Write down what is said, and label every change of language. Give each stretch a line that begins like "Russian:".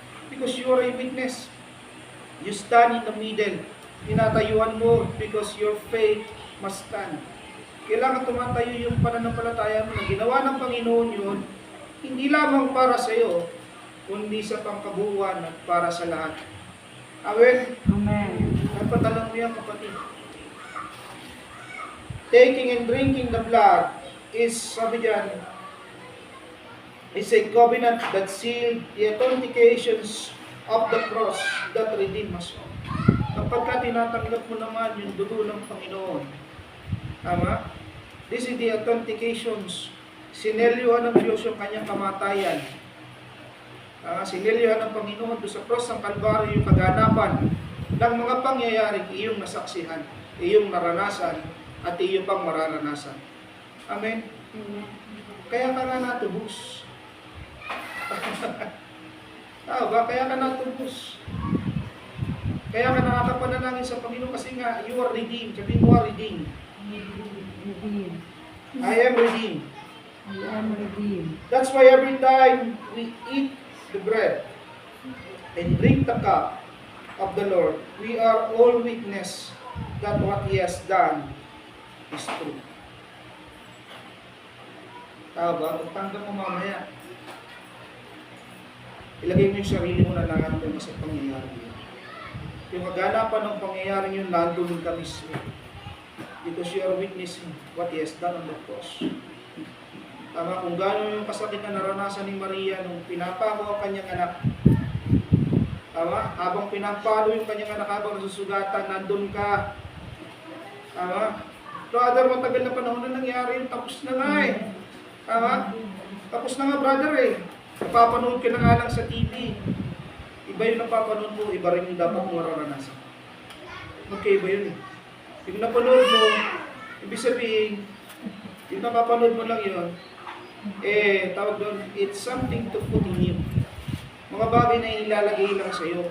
English: Because you are a witness. You stand in the middle.
Filipino: Tinatayuan mo
English: because your faith must stand.
Filipino: Kailangan tumatayo yung pananampalataya mo na ginawa ng Panginoon yun, hindi lamang para sa iyo, kundi sa pangkabuuan at para sa lahat. Amen? Amen. Napatalang mo yan, kapatid.
English: Taking and drinking the blood is,
Filipino: sabi dyan,
English: is a covenant that sealed the authentications of the cross that redeemed us all.
Filipino: Kapag ka tinatanggap mo naman yung dugo ng Panginoon, tama?
English: This is the authentications.
Filipino: Sinelyuhan ng Diyos yung kanyang kamatayan. Sinelyuhan ng Panginoon doon sa cross ng Kalbaryo yung kaganapan ng mga pangyayari iyong nasaksihan, iyong naranasan, at iyong pang mararanasan. Amen? Kaya ka nga natubos. Kaya ka natubos. Kaya ka nakakapanalangin sa Panginoon kasi nga,
English: you are redeemed.
Filipino: Sabihin mo, redeemed.
English: Redeemed. I am redeemed. I am redeemed. That's why every time we eat the bread and drink the cup of the Lord, we are all witness that what He has done is true.
Filipino: Tama ba? Pagtanggap mo mamaya, ilagay mo yung sarili mo na nandun sa pangyayari yun. Yung maganapan ng pangyayari yun, nandun ka mismo.
English: Because you are witnessing what He has done on the cross.
Filipino: Tama, kung gano'n yung kasakit na naranasan ni Maria nung pinapako ang kanyang anak. Tama, habang pinapalo yung kanyang anak, habang nasusugatan, nandun ka. Tama, brother, matagal na panahon na nangyari yun, tapos na nga eh. Tama, tapos na nga brother eh. Napapanood ka na nga lang sa TV. Iba yung napapanood mo, iba rin yung dapat mo mararanasan. Magkaiba yun eh. Yung napanood mo, ibig sabihin, yung napapanood mo lang yun, tawag doon,
English: it's something to put in you.
Filipino: Mga bagay na ilalagay lang sa iyo.